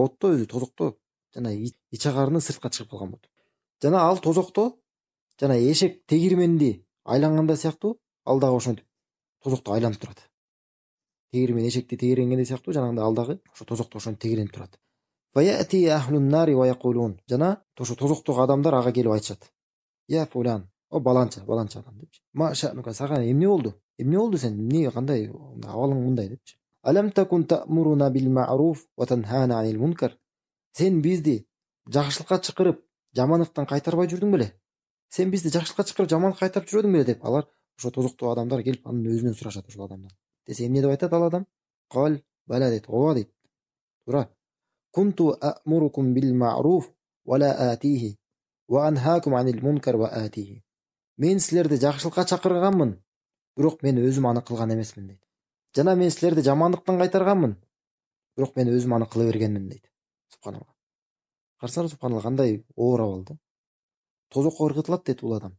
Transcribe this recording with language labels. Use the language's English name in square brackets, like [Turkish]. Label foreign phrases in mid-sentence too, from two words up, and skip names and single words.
[Kyrgyz] Отто өзү тозокто жана иче карыны сыртка чыгып калган болот. Жана ал тозокто жана эшек тегирменди айланганда сыяктуу ал дагы ошентип тозокто айланып турат. Тегирмен эшекти тегиренгенде сыяктуу жанагындай ал дагы ошо тозокто ошентип тегиренип турат. [Arabic] ويأتي أهل النار ويقولون. [Kyrgyz] Жана ошо тозоктогу адамдар ага келип айтышат: [Arabic] "يا فلان, [Kyrgyz] о баланча адам" депчи. [Arabic] "ما شأنك, [Kyrgyz] сага эмне болду? Эмне болду сен? Эмне кандай абалың мындай" депчи. [Arabic] "ألم تكن تأمرنا بالمعروف وتنهانا عن المنكر." [Kyrgyz] Сен бизди жакшылыкка чакырып, жамандыктан кайтарбай жүрдүң беле? Сен бизди жакшылыкка чакырып, жамандыкка кайтарып жүрөдүң беле деп алар ошо тозоктогу адамдар келип анын өзүнөн сурашат ошол адамдан. Десе эмне деп айтат ал адам? [Arabic] قال بلى [Kyrgyz] дейт. Ооба дейт. Туура. [Arabic] كنت آمركم بالمعروف ولا آتيه وأنهاكم عن المنكر وآتيه. [Kyrgyz] Мен силерди жакшылыкка чакырганмын, бирок мен өзүм аны кылган эмесмин дейт. Жана мен силерди жамандыктан кайтарганмын, бирок мен өзүм аны кыла бергенмин дейт. Субханалла. Карасаңыз субханалла кандай оор абал да. Тозокко ыргытылат дейт бул адам.